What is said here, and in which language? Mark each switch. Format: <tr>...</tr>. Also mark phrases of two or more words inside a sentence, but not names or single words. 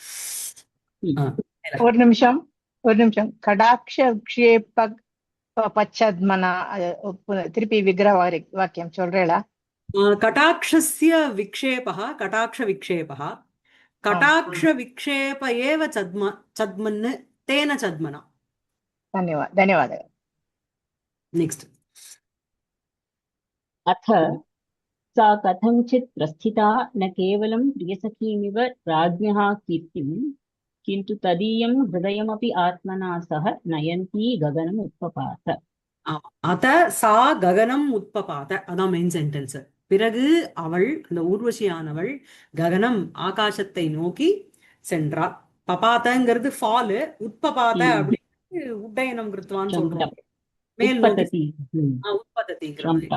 <ta>ஒரு நிமிஷம், ஒரு நிமிஷம்.</ta> <sa>कटाक्ष विक्षेप पच्छद्मना,</sa> <ta>திருப்பி விக்கிரக வாக்கியம் சொல்றேளா?</ta> <sa>कटाक्षस्य विक्षेपः कटाक्ष विक्षेपः कटाक्ष विक्षेप एव छद्मन्नु तेन छद्मना. धन्यवादः.</sa> <en>नेक्स्ट.</en> <sa>अथ सा कथञ्चित् प्रस्थिता न केवलं प्रियसखीमिव राज्ञः कीर्तिं, किन्तु तदीयं हृदयमपि आत्मना सह नयन्ती गगनम् उत्पपात. अथ सा गगनम् उत्पपात.</sa> <ta>அதான்</ta> <en>main sentence.</en> <ta>பிறகு அவள், அந்த ஊர்வசியானவள், ககனம் ஆகாசத்தை நோக்கி சென்றாள். பபாதங்கிறது ஃபாலு, உத்பபாத அப்படின்னு</ta> <sa>उड्डयनं कृत्वान्नु</sa> <ta>சொல்றோம், மேல் நோக்கி உத்பததி.</ta>